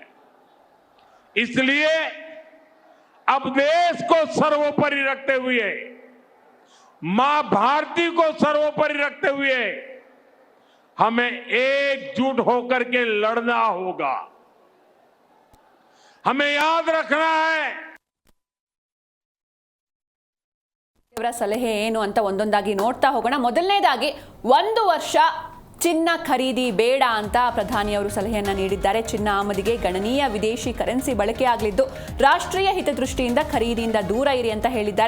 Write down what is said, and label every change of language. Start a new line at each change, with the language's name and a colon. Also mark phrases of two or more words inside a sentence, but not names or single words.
Hindi: इसलिए अब देश को सर्वोपरि रखते हुए, मां भारती को सर्वोपरि रखते हुए हमें एकजुट होकर के लड़ना होगा। हमें याद रखना है
Kannada: ಇವರ ಸಲಹೆ ಏನು ಅಂತ ಒಂದೊಂದಾಗಿ ನೋಡ್ತಾ ಹೋಗೋಣ. ಮೊದಲನೇದಾಗಿ 1 ವರ್ಷ ಚಿನ್ನ ಖರೀದಿ ಬೇಡ ಅಂತ ಪ್ರಧಾನಿಯವರು ಸಲಹೆಯನ್ನು ನೀಡಿದ್ದಾರೆ. ಚಿನ್ನ ಆಮದಿಗೆ ಗಣನೀಯ ವಿದೇಶಿ ಕರೆನ್ಸಿ ಬಳಕೆ ಆಗಲಿದ್ದು ರಾಷ್ಟ್ರೀಯ ಹಿತದೃಷ್ಟಿಯಿಂದ ಖರೀದಿಯಿಂದ ದೂರ ಇರಿ ಅಂತ ಹೇಳಿದ್ದಾರೆ.